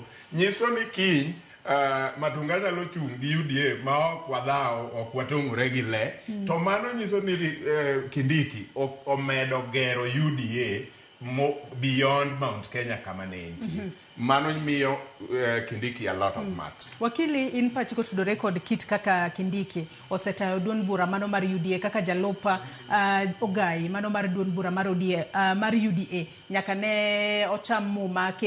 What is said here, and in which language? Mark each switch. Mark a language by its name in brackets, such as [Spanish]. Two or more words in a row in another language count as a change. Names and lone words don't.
[Luo (Kenya and Tanzania)] Nyiso ni kiny Matunga nyalo chung' gi UDA ma ok wadhao ok watong'ore gi le. To mano nyiso ni Kindiki omedo gero UDA [English] beyond Mount Kenya [Luo (Kenya and Tanzania)] kama ne entie. Mano miyo Kindiki [English] a lot of marks. [Luo (Kenya and Tanzania)] Wakili in pachiko tudore kod kit kaka Kindiki osetayo duond bura mano mar UDA kaka jalopa Ogai mano mar duond bura mar UDA nyaka ne ocham muma